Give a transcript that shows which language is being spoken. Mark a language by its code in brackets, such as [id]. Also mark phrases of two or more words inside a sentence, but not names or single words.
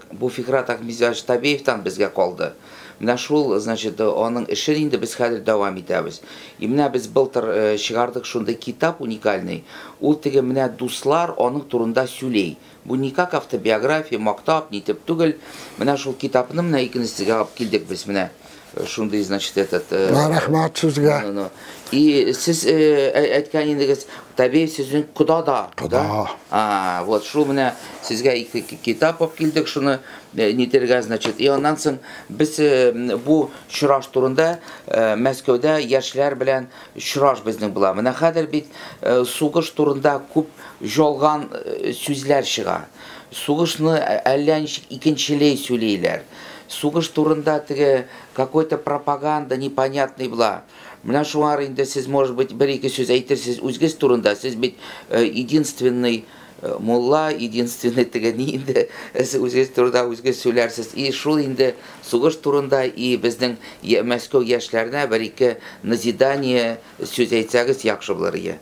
[tt] Бу Фикрат Ахмедович Табеевтан безгә калды. Менә шул, значит, аның эшен инде без хәзер дәвам итәбез. И менә без былтыр чыгардык шундый китап уникальный. Ул теге менә дуслар аның турында сөйләй. Бу никак автобиография, мактап, нитеп түгел. Менә шул китапны менә икенчесегә алып килдек без менә. Шундый, [ru] значит, этот... [tt] Рәхмәт сезгә. И сез әйткән идегез, Табеев сезнең кода да. Кода. Вот шул менә сезгә ике китап алып килдек, шуны нитергә, значит. И аннан соң без бу чураш турында Мәскәүдә яшьләр белән чураш безнең була. Менә хәзер бит сугыш турында күп жалган сүзләр чыга. Сугышны әллә ничек икенчеләй сөйләйләр. Сугыш турында теге [ru] какой-то пропаганда непонятный [tt] була. Менә шуңар инде сез, [ru] может быть, [tt] бер-ике сүз әйтерсез үзгез турында. Сез бит единственный мулла, единственный теге ни инде үзгез турында үзгез сөйләрсез. И шул инде сугыш турында и безнең Мәскәү яшьләренә бер-ике назидание сүз әйтсәгез яхшы булыр иде.